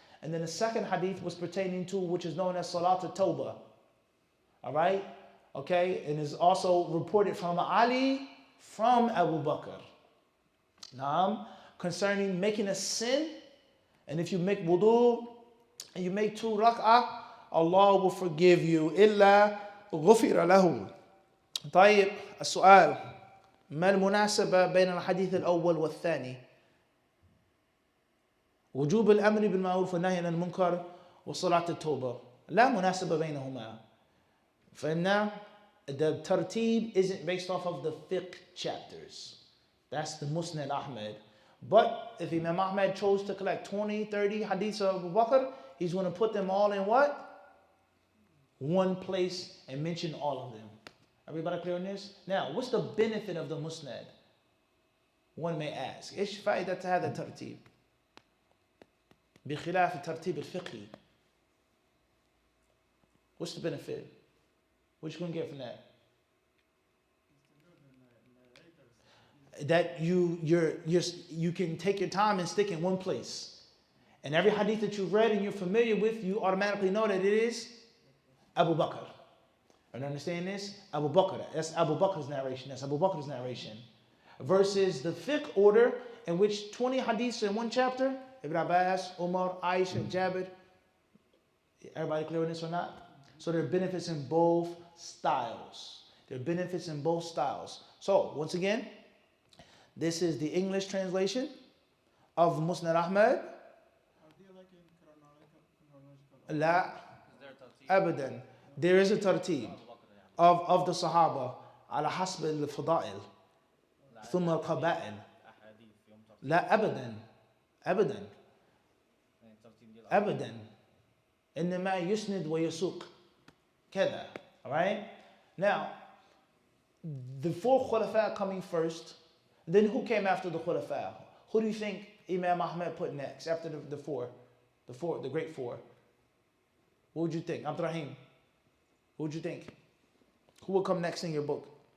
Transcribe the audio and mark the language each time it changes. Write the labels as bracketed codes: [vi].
[en] And then the second hadith was pertaining to, which is known as Salat al-Tawbah. All right? Okay? And is also reported from Ali, from Abu Bakr. Naam, concerning making a sin. And if you make wudu, and you make 2 rak'ah, Allah will forgive you. [ar] إلا غفر له. طيب السؤال ما المناسبة بين الحديث الأول والثاني؟ وجوب الأمر بالمعروف والنهي عن المنكر وصلاة التوبة. لا مناسبة بينهما. فإن [en] the tartib isn't based off of the fiqh chapters. That's the Musnad Ahmad. But if Imam Ahmad chose to collect 20, 30 hadiths of Abu Bakr, he's going to put them all in what? One place and mention all of them. Everybody clear on this? Now, what's the benefit of the Musnad? One may ask. [ar] إيش فائدة هذا الترتيب؟ بخلاف الترتيب الفقهي. [en] What's the benefit? What you going to get from that? That you can take your time and stick in one place. And every hadith that you've read and you're familiar with, you automatically know that it is Abu Bakr. And understand this? Abu Bakr. That's Abu Bakr's narration. That's Abu Bakr's narration. Versus the fiqh order in which 20 hadiths in one chapter, Ibn Abbas, Umar, Aisha, Jabir. Everybody clear on this or not? So there are benefits in both styles. There are benefits in both styles. So once again, this is the English translation of Musnad Ahmad. [ar] La abadan. [en] There is a tartib of the Sahaba [ar] على حسب الفضائل ثم القبائل. لا أبدا أبدا أبدا إنما يسند ويسوق كذا. [en] Alright? Now, the 4 khulafa coming first, then who came after the khulafa? Who do you think Imam Ahmad put next after the great 4? What would you think? Abdurrahim, who would you think? Who will come next in your book?